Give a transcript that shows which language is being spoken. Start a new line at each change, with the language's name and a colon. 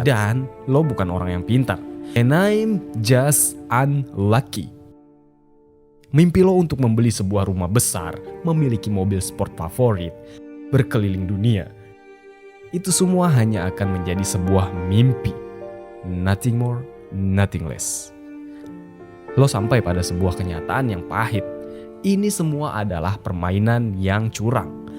Indonesian: Dan lo bukan orang yang pintar.
English: And I'm just unlucky.
Indonesian: Mimpi lo untuk membeli sebuah rumah besar, memiliki mobil sport favorit, berkeliling dunia. Itu semua hanya akan menjadi sebuah mimpi.
English: Nothing more, nothing less.
Indonesian: Lo sampai pada sebuah kenyataan yang pahit. Ini semua adalah permainan yang curang.